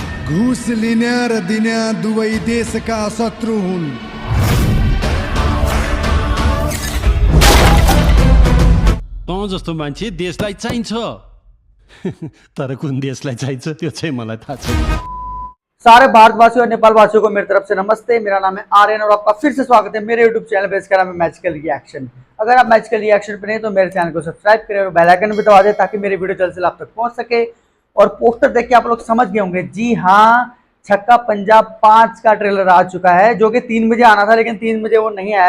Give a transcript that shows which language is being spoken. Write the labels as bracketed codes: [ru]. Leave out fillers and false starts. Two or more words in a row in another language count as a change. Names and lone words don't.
[ne] घुस लिण्या र दिन्या दुवै देशका शत्रु हुन्। तँ जस्तो मान्छे देशलाई चाहिन्छ तर कुन देशलाई चाहिन्छ त्यो चाहिँ मलाई थाहा छैन। [hi] सारे भारतवासियों और नेपाल वासियों को मेरी तरफ से नमस्ते। मेरा नाम है आर्यन और आपका फिर से स्वागत है मेरे यूट्यूब चैनल पे। इसका नाम है मैजिकल रिएक्शन। अगर आप मैजिकल रिएक्शन पे नहीं तो मेरे चैनल को सब्सक्राइब करें और [en] bell icon [hi] भी दबा दें ताकि मेरी वीडियो जल्द से आप तक पहुंच सके। और पोस्टर देख के आप लोग समझ गए होंगे, जी हाँ, छक्का पंजाब 5 का ट्रेलर आ चुका है, जो कि 3 बजे आना था लेकिन 3 बजे वो नहीं आया है।